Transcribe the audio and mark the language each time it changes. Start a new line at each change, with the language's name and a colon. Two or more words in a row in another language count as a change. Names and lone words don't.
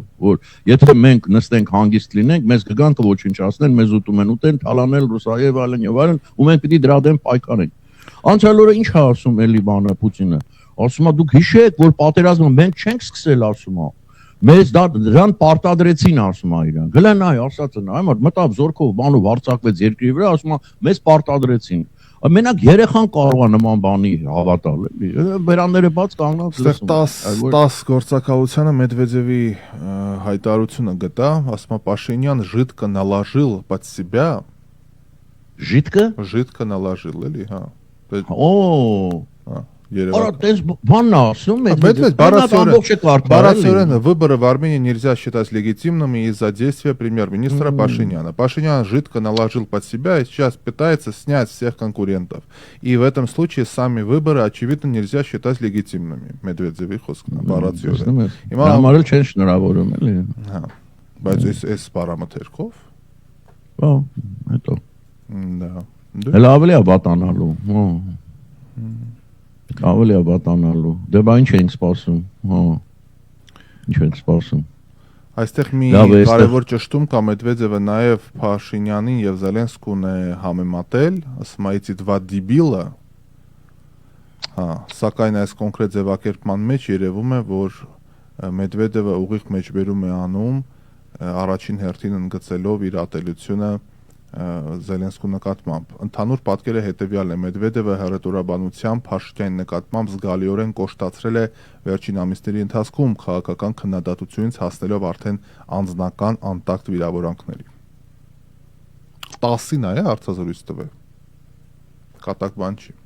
Armenian: որ եթե մենք նստենք հանգիստ լինենք, մեզ կգան կոչնչացնեն, մեզ ուտում են ուտեն, թալանել ռուսայով այլն, ու մենք պիտի դրա դեմ պայքարենք։ Անցյալ օրը ինչ է ասում էլի բանը Պուտինը։ Ասում է դուք հիշեք, որ պատերազմը մենք չենք սկսել, ասում է։ Մեզ դրան պարտադրեցին, ասում է իրան։ Գլենայ ասածը նա, այո, մտավ զորքով բանով հարձակվեց երկրի վրա, ասում է մեզ պարտադրեցին։ Մենակ երեխան կարող է նման բանի հավատալ, էլի։ Բերանները բաց կանգնած լսում։ 10 գործակալությանը Մեդվեդևի հայտարարությունը գտա, ասում է
Russian: Пашинян жидко наложил под себя. Жидко? Жидко наложил,
Armenian: էլի, հա։ Օ Аրա տես բանն ասում է
Russian: Барасорен выборы в Армении нельзя считать легитимными из-за действия премьер-министра Пашиняна. Пашинян жидко наложил под себя и сейчас пытается снять всех конкурентов. И в этом случае сами выборы, очевидно, нельзя считать легитимными.
Armenian: Медведев խոսքն Барасорен. Համարել չեն շնորհավորում էլի։ Հա։ Բայց այս պարամետրով։ Հա, հետո։
Russian: Да.
Armenian: Հələ ավելի է վատանալու։ Հա։ Ավելի է վատանալու։ Դե բա ինչ ենք սպասում։ Հա։ Ինչ ենք սպասում։ Այստեղ մի կարևոր ճշտում կա Մեդվեդևը նաև Փաշինյանին եւ Զելենսկուն է համեմատել, ասում է
Russian: эти два дебила։
Armenian: Հա, սակայն այս կոնկրետ ձևակերպման մեջ երևում է, որ Մեդվեդևը ուղիղ մեջբերում է անում առաջին հերթին ընդգծելով իր ատելությունը Զելենսկու նկատմամբ։ Ընդհանուր պատկերը հետևյալն է. Մեդվեդևը հռետորաբանությամբ Փաշինյանի նկատմամբ զգալիորեն կոշտացրել է վերջին ամիսների ընթացքում քաղաքական քննադատությունից հասնելով արդեն անձնական անտակտ վիրավորանքների։ 10-ին է հարցազրույց տվել։ Կատակ բան չի։